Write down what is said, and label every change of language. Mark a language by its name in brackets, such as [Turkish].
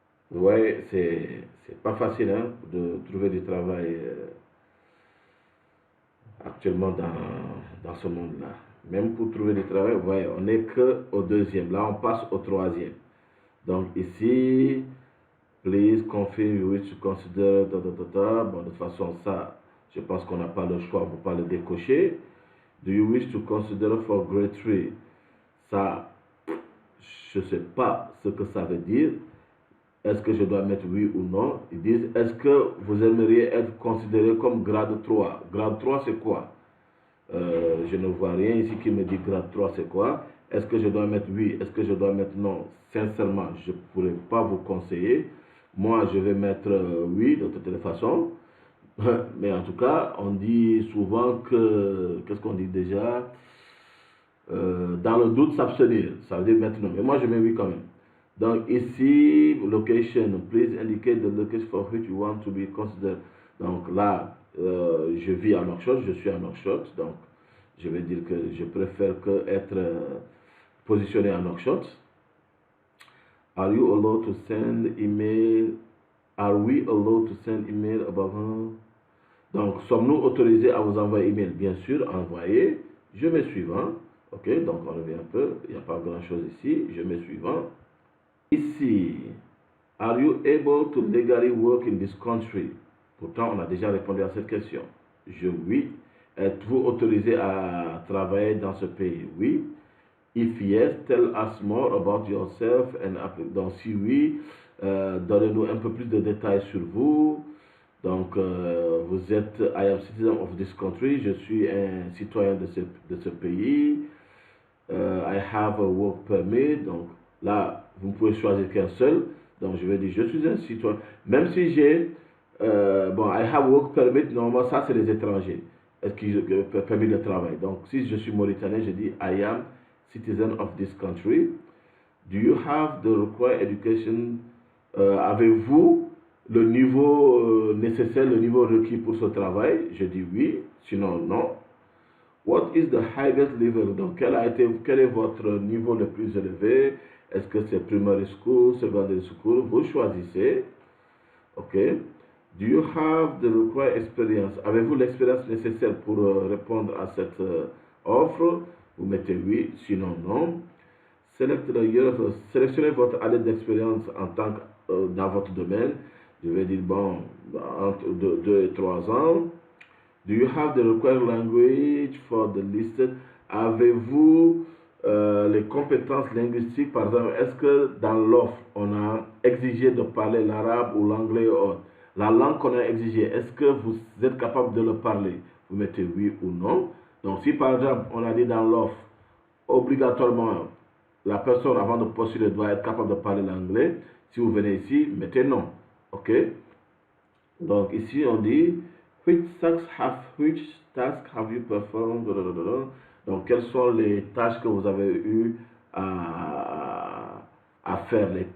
[French] Vous voyez, c'est pas facile hein, de trouver du travail actuellement dans ce monde-là. Même pour trouver du travail, vous voyez, on n'est qu'au 2e. Là, on passe au 3e. Donc ici, [English] please confirm you wish to consider. [French] Bon, de toute façon, ça, je pense qu'on n'a pas le choix, vous pas le décocher. [English] Do you wish to consider for grade 3? [French] Ça, je ne sais pas ce que ça veut dire. Est-ce que je dois mettre oui ou non? Ils disent, est-ce que vous aimeriez être considéré comme grade 3? Grade 3, c'est quoi? Je ne vois rien ici qui me dit grade 3, c'est quoi? Est-ce que je dois mettre oui? Est-ce que je dois mettre non? Sincèrement, je ne pourrais pas vous conseiller. Moi, je vais mettre oui, de toute façon. Mais en tout cas, on dit souvent que... Qu'est-ce qu'on dit déjà? Dans le doute, s'abstenir. Ça veut dire mettre non. Mais moi, je mets oui quand même. Donc ici, [English] location, please indicate the location for which you want to be considered. [French] Donc là, je vis à Nouakchott, je suis à Nouakchott, donc je vais dire que je préfère que être positionné à Nouakchott. [English] Are you allowed to send email? Are we allowed to send email about? [French] Donc, sommes-nous autorisés à vous envoyer email? Bien sûr, envoyer. Je mets suivant. Ok, donc on revient un peu. Il n'y a pas grand-chose ici. Je mets suivant. [English] Ici, are you able to legally work in this country? [French] Pourtant, on a déjà répondu à cette question. Oui. Êtes-vous autorisé à travailler dans ce pays? Oui. [English] If yes, tell us more about yourself. [French] Donc si oui, donnez-nous un peu plus de détails sur vous. Donc vous êtes, [English] I am citizen of this country, [French] je suis un citoyen de ce pays. [English] I have a work permit. [French] Donc là, vous ne pouvez choisir qu'un seul. Donc je vais dire, je suis un citoyen. Même si j'ai, bon, [English] I have work permit, [French] normalement ça c'est les étrangers. Est-ce que permis de travail. Donc si je suis mauritanien, je dis, [English] I am citizen of this country. Do you have the required education? [French] Avez-vous le niveau nécessaire, le niveau requis pour ce travail? Je dis oui, sinon non. [English] What is the highest level? [French] Donc, quel est votre niveau le plus élevé? Est-ce que c'est [English] primary school, secondary school? [French] Vous choisissez. OK. [English] Do you have the required experience? [French] Avez-vous l'expérience nécessaire pour répondre à cette offre? Vous mettez oui, sinon non. Sélectionnez votre année d'expérience en tant que dans votre domaine. Je vais dire, bon, entre 2 et 3 ans. [English] Do you have the required language for the listed? [French] Avez-vous les compétences linguistiques? Par exemple, est-ce que dans l'offre, on a exigé de parler l'arabe ou l'anglais ou autre? La langue qu'on a exigée, est-ce que vous êtes capable de le parler? Vous mettez oui ou non. Donc, si par exemple, on a dit dans l'offre, obligatoirement, la personne, avant de postuler, doit être capable de parler l'anglais. Si vous venez ici, mettez non. OK? Donc, ici, on dit, [English] which tasks have you performed? [French] Donc, quelles sont les tâches que vous avez eu à faire?